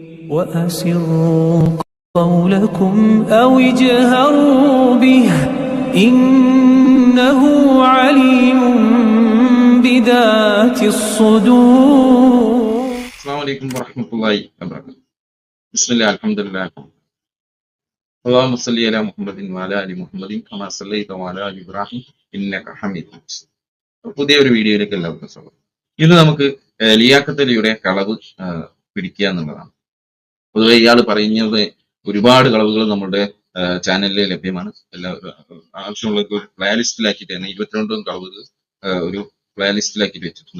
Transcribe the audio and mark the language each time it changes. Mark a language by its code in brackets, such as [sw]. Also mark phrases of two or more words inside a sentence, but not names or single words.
[ar] وأسروا قولكم أو اجهروا به إنه عليم بذات الصدور. السلام عليكم ورحمة الله وبركاته. بسم الله الحمد لله. اللهم صل على محمد وعلى آل محمد كما صليت وعلى آل إبراهيم إنك حميد مجيد. [ml] പുതിയ ഒരു വീഡിയോയിലേക്ക് എല്ലാവർക്കും സ്വാഗതം. ഇന്ന് നമുക്ക് ലിയാഖത്ത് അലിയുടെ കളവ് പിടിക്കുക എന്നുള്ളതാണ്. പൊതുവെ ഇയാൾ പറയുന്നത് ഒരുപാട് കളവുകൾ നമ്മുടെ ചാനലിൽ ലഭ്യമാണ്. ആവശ്യമുള്ളവർക്ക് ഒരു പ്ലേ ലിസ്റ്റിലാക്കിയിട്ട് തന്നെ 22 കളവുകൾ ഒരു പ്ലേ ലിസ്റ്റിലാക്കിയിട്ട് വെച്ചിട്ടുണ്ട്.